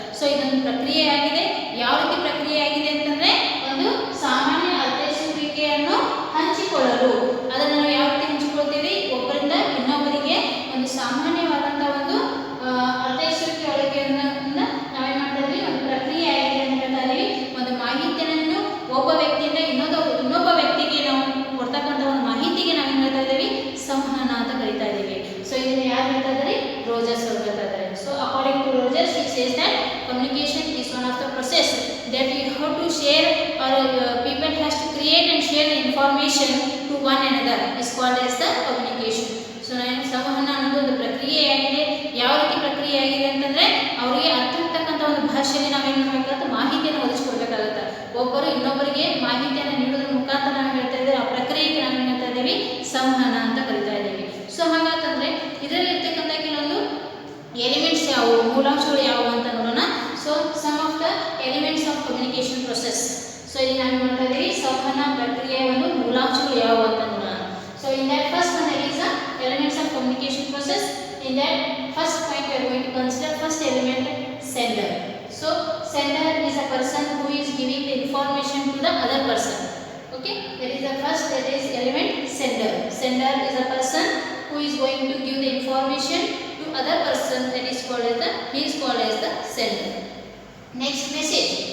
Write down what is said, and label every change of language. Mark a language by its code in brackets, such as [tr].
[kn] So ಇದೊಂದು ಪ್ರಕ್ರಿಯೆ ಆಗಿದೆ. ಯಾವ ರೀತಿ ಪ್ರಕ್ರಿಯೆ ಆಗಿದೆ ಅಂತಂದರೆ, ಒಂದು ಸಾಮಾನ್ಯ ಅರ್ಥೈಸುವಿಕೆಯನ್ನು ಹಂಚಿಕೊಳ್ಳಲು, ಅದನ್ನು ನಾವು ಯಾವ ರೀತಿ ಹಂಚಿಕೊಳ್ತೀವಿ, ಒಬ್ಬರಿಂದ ಇನ್ನೊಬ್ಬರಿಗೆ ಒಂದು ಸಾಮಾನ್ಯವಾದಂಥ ಒಂದು ಅರ್ಥೈಸುವಿಕೆ ಒಳಗೆಯನ್ನು ನಾವೇನು ಮಾಡ್ತಾ ಇದ್ವಿ, ಒಂದು ಪ್ರಕ್ರಿಯೆ ಆಗಿದೆ ಅಂತ ಹೇಳ್ತಾ ಇದ್ದೀವಿ. ಒಂದು ಮಾಹಿತಿಯನ್ನು ಒಬ್ಬ ವ್ಯಕ್ತಿಯಿಂದ ಇನ್ನೊಬ್ಬ ವ್ಯಕ್ತಿಗೆ ನಾವು ಕೊಡ್ತಕ್ಕಂಥ ಒಂದು ಮಾಹಿತಿಗೆ ನಾವೇನು ಹೇಳ್ತಾ ಇದ್ದೀವಿ, ಸಂವಹನ ಅಂತ ಕರಿತಾ ಇದ್ದೀವಿ. ಸೊ ಇದನ್ನು ಯಾರು ಹೇಳ್ತಾ ಇದ್ದಾರೆ, ರೋಜರ್ಸ್ ಅವರು ಹೇಳ್ತಾ ಇದ್ದಾರೆ. [en] So according to Rogers he says that communication is one of the process that you have to share, or people has to create and share the information to one another is called as the communication. [kn] So ಸಂವಹನ ಅನ್ನೋದು ಒಂದು ಪ್ರಕ್ರಿಯೆಯಾಗಿದೆ. ಯಾವ ರೀತಿ ಪ್ರಕ್ರಿಯೆ ಆಗಿದೆ ಅಂತಂದರೆ, ಅವರಿಗೆ ಅರ್ಥ ಆಗ್ತಕ್ಕಂಥ ಒಂದು ಭಾಷೆಯಲ್ಲಿ ನಾವೇನು ಮಾಡಬೇಕಾಗುತ್ತೆ, ಮಾಹಿತಿಯನ್ನು ಒದಗಿಸ್ಕೊಡ್ಬೇಕಾಗುತ್ತೆ. ಒಬ್ಬರು ಇನ್ನೊಬ್ಬರಿಗೆ ಮಾಹಿತಿಯನ್ನು ನೀಡೋದ್ರ ಮುಖಾಂತರ ನಾವು ಹೇಳ್ತಾ ಇದ್ದೀವಿ, ಆ ಪ್ರಕ್ರಿಯೆಗೆ ನಾವೇನು ಹೇಳ್ತಾ ಇದ್ದೀವಿ, ಸಂವಹನ ಅಂತ ಕರಿತಾ ಇದ್ದೀವಿ. ಸೊ ಹಾಗಾತಂದರೆ ಇದರಲ್ಲಿರ್ತಕ್ಕಂಥ ಕೆಲವೊಂದು ಎಲಿಮೆಂಟ್ಸ್ ಯಾವುವು, ಮೂಲಾಂಶಗಳು ಯಾವುವು ಅಂತ ನೋಡೋಣ. [en] So some of the elements of communication process. [kn] So ಇಲ್ಲಿ ನಾವು ನೋಡ್ತಾ ಇದ್ದೀವಿ ಸಂವಹನ ಪ್ರಕ್ರಿಯೆಯ ಒಂದು ಮೂಲಾಂಶಗಳು ಯಾವುವು ಅಂತ ನೋಡೋಣ. [en] So in that first one there is a elements of communication process. In that first point we are going to consider first element, sender. So sender is a person who is giving the information to the other person. Okay, there is the first, that is element sender. Sender is a person who is going to give the information to other person, that is called as the sender. Next, message.